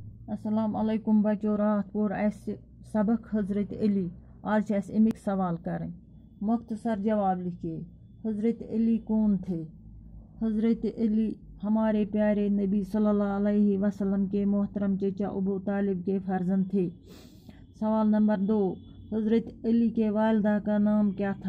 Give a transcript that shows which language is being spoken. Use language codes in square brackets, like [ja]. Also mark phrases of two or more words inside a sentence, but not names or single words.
[ur] السلام علیکم [ks] بچو رات پور اَسہِ سبق حضرت علی آج چھِ اَسہِ اَمِکۍ سوال کَرٕنۍ [ur] مختصر جواب لکھیے حضرت علی کون تھے حضرت علی ہمارے پیارے نبی صلی اللہ علیہ وسلم کے محترم چچا ابو طالب کے فرزند تھے۔ سوال نمبر 2 حضرت علی کے والدہ کا نام کیا تھا؟